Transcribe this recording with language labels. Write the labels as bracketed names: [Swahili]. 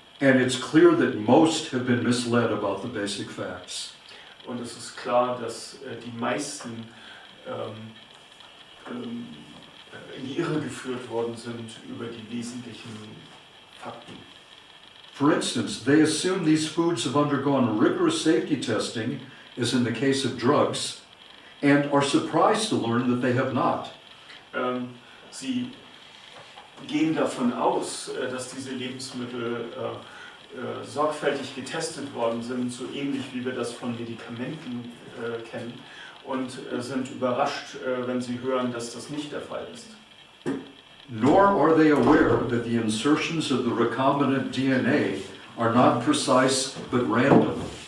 [English] And it's clear that most have been misled about the basic facts. [German] Und es ist klar, dass die meisten in die Irre geführt worden sind über die wesentlichen Fakten. [English] For instance, they assume these foods have undergone rigorous safety testing, as in the case of drugs, and are surprised to learn that they have not. [German] Sie gehen davon aus, dass diese Lebensmittel sorgfältig getestet worden sind, so ähnlich wie wir das von Medikamenten kennen, und sind überrascht, wenn sie hören, dass das nicht der Fall ist. [English] Nor are they aware that the insertions of the recombinant DNA are not precise but random.